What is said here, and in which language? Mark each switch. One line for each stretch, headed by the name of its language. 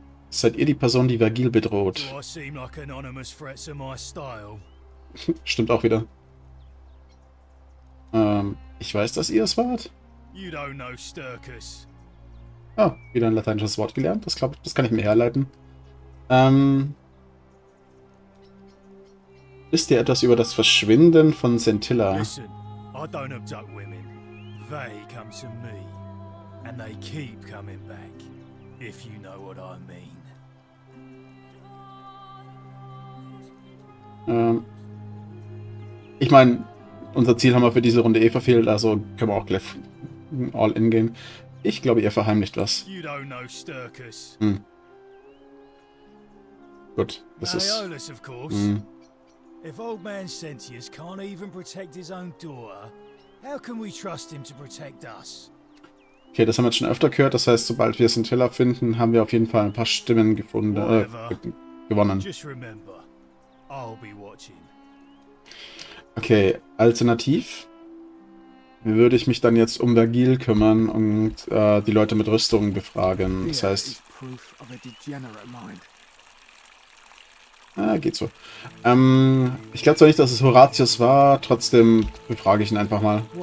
German: Seid ihr die Person, die Vergil bedroht?
English: Do I seem like anonymous threats are my style?
German: Stimmt auch wieder. Ich weiß, dass ihr es wart.
English: You don't know Sturkus.
German: Ah, wieder ein lateinisches Wort gelernt. Das glaube ich, das kann ich mir herleiten. Wisst ihr etwas über das Verschwinden von Scintilla?
English: Listen, I don't abduct women. They come to me. And they keep coming back. If you know what I mean.
German: Ich meine, unser Ziel haben wir für diese Runde eh verfehlt, also können wir auch gleich all in gehen. Ich glaube, ihr verheimlicht was.
English: You don't know Sturkus.
German: Gut, das ist...
English: Malleolus, of course. If old man Sentius can't even protect his own daughter, how can we trust him to protect us?
German: Okay, das haben wir jetzt schon öfter gehört. Das heißt, sobald wir Scintilla finden, haben wir auf jeden Fall ein paar Stimmen gefunden, gewonnen.
English: Just remember, I'll be watching.
German: Okay, alternativ würde ich mich dann jetzt um Vergil kümmern und die Leute mit Rüstungen befragen. Das heißt... geht so. Ich glaube zwar nicht, dass es Horatius war, trotzdem befrage ich ihn einfach mal.